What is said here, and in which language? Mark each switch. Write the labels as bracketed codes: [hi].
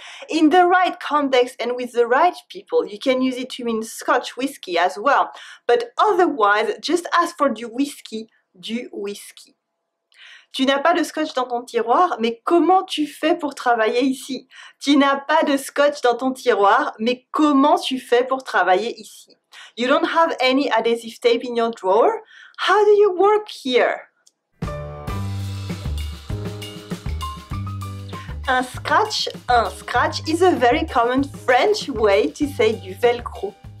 [en] In the right context and with the right people, you can use it to mean Scotch whiskey as well, but otherwise, just ask for du whisky. [fr] Tu n'as pas de scotch dans ton tiroir, mais comment tu fais pour travailler ici? Tu n'as pas de scotch dans ton tiroir, mais comment tu fais pour travailler ici? [en] You don't have any adhesive tape in your drawer? How do you work here? Un scratch is a very common French way to say du Velcro.